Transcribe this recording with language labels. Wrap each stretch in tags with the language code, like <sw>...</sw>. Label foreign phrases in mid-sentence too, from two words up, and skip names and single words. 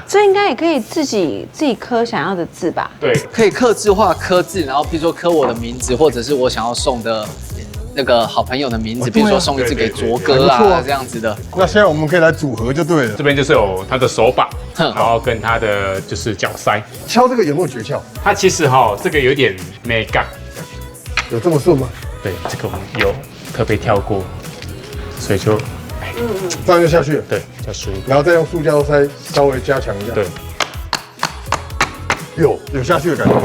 <zh>這應該也可以自己刻想要的字吧？對，可以客製化刻字，然後比如說刻我的名字，或者是我想要送的那個好朋友的名字，比如說送一支給卓哥啊，這樣子的。那現在我們可以來組合就對了。這邊就是有它的手把，然後跟它的就是腳塞。敲這個有沒有訣竅？它其實這個有點美感。有這麼順嗎？對，這個我們有特別跳過，所以就這樣就下去了。對，比較舒服。然後再用塑膠塞稍微加強一下。對，有下去的感覺。</zh>